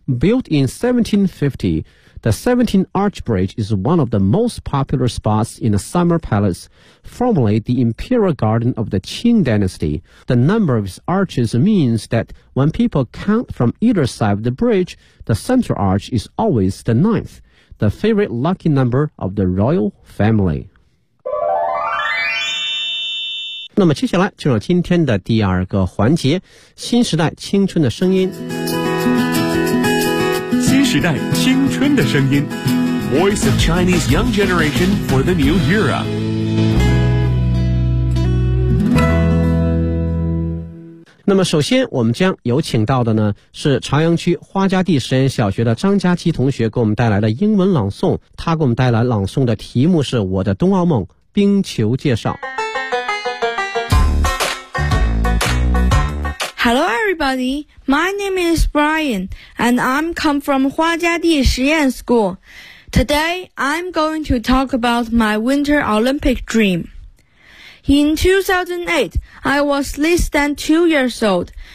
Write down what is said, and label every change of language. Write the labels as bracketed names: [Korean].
[English] Built in 1750, the 17 Arch Bridge is one of the most popular spots in the Summer Palace, formerly the Imperial Garden of the Qing Dynasty. The number of its arches means that when people count from either side of the bridge, the center arch is always the 9th, the favorite lucky number of the royal family. [Chinese] 那么接下来就是今天的第二个环节，新时代青春的声音。时代青春的声音 [English] Voice of Chinese Young Generation for the New Era。 [Chinese] 那么首先我们将有请到的呢是朝阳区花家地实验小学的张佳琪同学给我们带来的英文朗诵，他给我们带来朗诵的题目是我的冬奥梦冰球介绍。 [English] HelloEverybody, my name is Brian, and I'm come from Hua Jiadi 实验 School. Today, I'm going to talk about my Winter Olympic dream. In 2008, I was less than 2 years old.